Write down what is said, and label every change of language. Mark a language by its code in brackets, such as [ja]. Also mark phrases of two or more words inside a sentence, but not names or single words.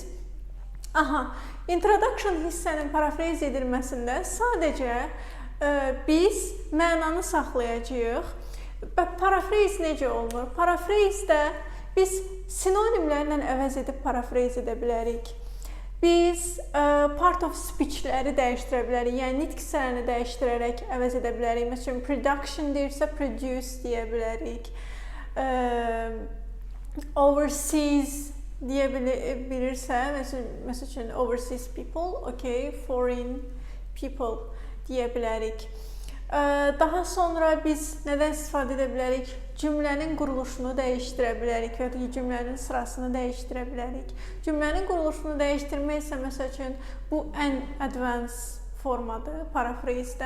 [az] Introduction hissənin paraphrase edilməsində sadəcə biz mənanı saxlayacağıq. Paraphrase necə olunur? Paraphrase-də biz sinonimlərlə əvəz edib paraphrase edə bilərik. Biz [en] part of speech- [az] ləri dəyişdirə bilərik, yəni nitq hissələrini dəyişdirərək əvəz edə bilərik. Məsələn, production deyirsə, produce deyə bilərik. Overseas deyə bilirsə, məsəl üçün [en] overseas people, [az] okay, [en] foreign people [az] deyə bilərik. Daha sonra biz nədən istifadə edə bilərik? Cümlənin quruluşunu dəyişdirə bilərik və ya cümlənin sırasını dəyişdirə bilərik. Cümlənin quruluşunu dəyişdirmək isə, məsəl üçün, bu ən advanced formadır, paraphrase-də.